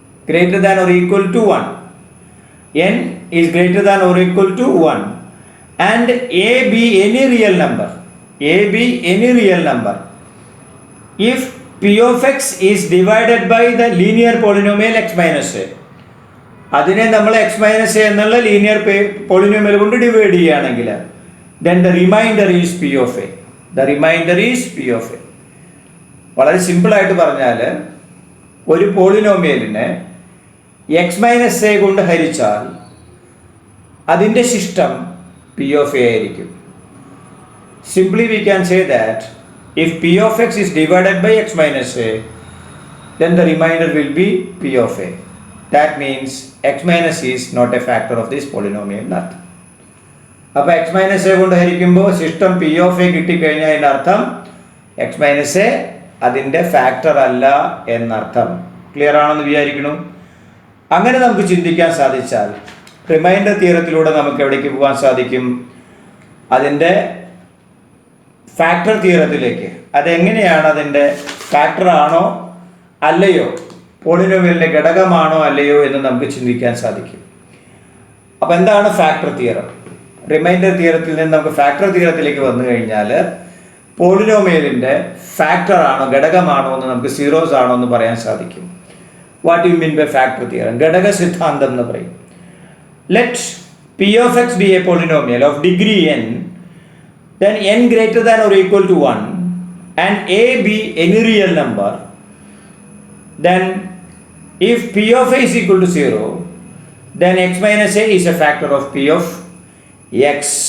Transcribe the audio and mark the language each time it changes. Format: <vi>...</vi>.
<en>Greater than or equal to 1. N is greater than or equal to 1. And a be any real number. A be any real number. If P of x is divided by the linear polynomial x minus a.</en> <ml>അതിനെ നമ്മൾ X minus A എന്നുള്ള linear polynomial കൊണ്ട് divide ചെയ്യുകയാണെങ്കിൽ</ml> <en>then the remainder is P of a. The remainder is P of a.</en> <ml>വളരെ സിമ്പിളായിട്ട് പറഞ്ഞാൽ ഒരു പോളിനോമിയലിനെ എക്സ് മൈനസ് എ കൊണ്ട് ഹരിച്ചാൽ അതിൻ്റെ ശിഷ്ടം P of a ആയിരിക്കും.</ml> <en>Simply we can say that if P of x is divided by x minus a, then the remainder will be P of a. That means x minus is not a factor of this polynomial. Not.</en> <ml>അപ്പോൾ X minus A കൊണ്ട് ഹരിക്കുമ്പോൾ system P of A കിട്ടിക്കഴിഞ്ഞാൽ അതിൻ്റെ അർത്ഥം X minus A അതിൻ്റെ factor അല്ല എന്നർത്ഥം. Clear ആണെന്ന് വിചാരിക്കണം. അങ്ങനെ നമുക്ക് ചിന്തിക്കാൻ സാധിച്ചാൽ റിമൈൻഡർ തിയറത്തിലൂടെ നമുക്ക് എവിടേക്ക് പോകാൻ സാധിക്കും? അതിൻ്റെ ഫാക്ടർ തിയറത്തിലേക്ക്. അതെങ്ങനെയാണ്? അതിൻ്റെ ഫാക്ടർ ആണോ അല്ലയോ, പോളിനോമിയലിൻ്റെ ഘടകമാണോ അല്ലയോ എന്ന് നമുക്ക് ചിന്തിക്കാൻ സാധിക്കും. അപ്പോൾ എന്താണ് ഫാക്ടർ തിയറം? റിമൈൻഡർ തിയറത്തിൽ നിന്ന് നമുക്ക് ഫാക്ടർ തിയറത്തിലേക്ക് വന്നു കഴിഞ്ഞാൽ പോളിനോമിയലിൻ്റെ ഫാക്ടർ ആണോ ഘടകമാണോ എന്ന് നമുക്ക് സീറോസ് ആണോ എന്ന് പറയാൻ സാധിക്കും.</ml> <en>What you mean by factor theorem?</en> <ml>ഘടക സിദ്ധാന്തം എന്ന് പറയും.</ml> <en>Let P of x be a polynomial of degree n, then n greater than or equal to 1 and a be any real number, then if P of a is equal to 0, then x minus a is a factor of P of x.</en>